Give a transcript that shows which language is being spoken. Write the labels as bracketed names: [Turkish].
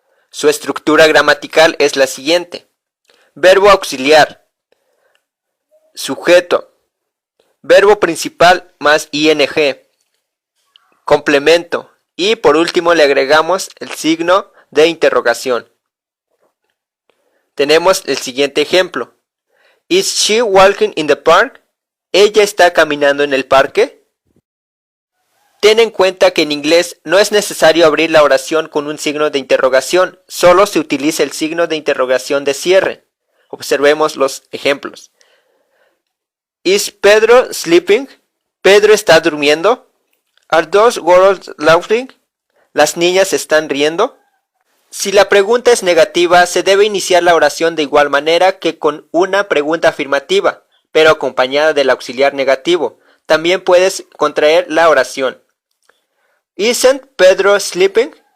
[Spanish] Su estructura gramatical es la siguiente. Verbo auxiliar. Sujeto, verbo principal más ing, complemento y por último le agregamos el signo de interrogación. Tenemos el siguiente ejemplo. [English] Is she walking in the park? [Spanish] ¿Ella está caminando en el parque? Ten en cuenta que en inglés no es necesario abrir la oración con un signo de interrogación, solo se utiliza el signo de interrogación de cierre. Observemos los ejemplos. [English] Is Pedro sleeping? [Spanish] ¿Pedro está durmiendo? [English] Are those girls laughing? [Spanish] ¿Las niñas están riendo? Si la pregunta es negativa, se debe iniciar la oración de igual manera que con una pregunta afirmativa, pero acompañada del auxiliar negativo. También puedes contraer la oración. [English] Isn't Pedro sleeping?